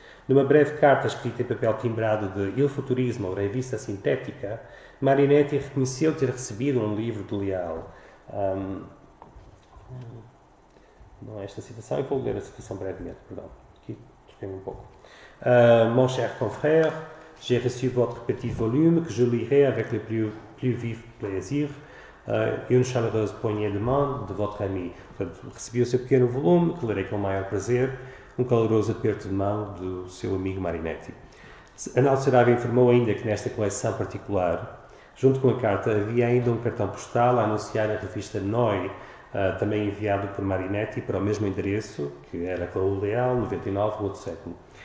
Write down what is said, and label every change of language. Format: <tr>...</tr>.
<pt>Numa breve carta escrita em papel timbrado de Il Futurismo, ou Revista Sintética, Marinetti reconheceu ter recebido um livro de Leal. Não é esta citação, eu vou ler a citação brevemente, perdão. Aqui troquei-me um pouco.</pt> <fr>Mon cher confrère, j'ai reçu votre petit volume que je lirai avec le plus vif plaisir et une chaleureuse poignée de main de votre ami.</fr> <pt>Portanto, recebi o seu pequeno volume, que lerei com o maior prazer, um caloroso aperto de mão do seu amigo Marinetti. Arnaldo Saraiva informou ainda que nesta coleção particular, junto com a carta, havia ainda um cartão postal a anunciar a revista Noi, também enviado por Marinetti para o mesmo endereço, que era Raul Leal, 99, Rua do Século.</pt>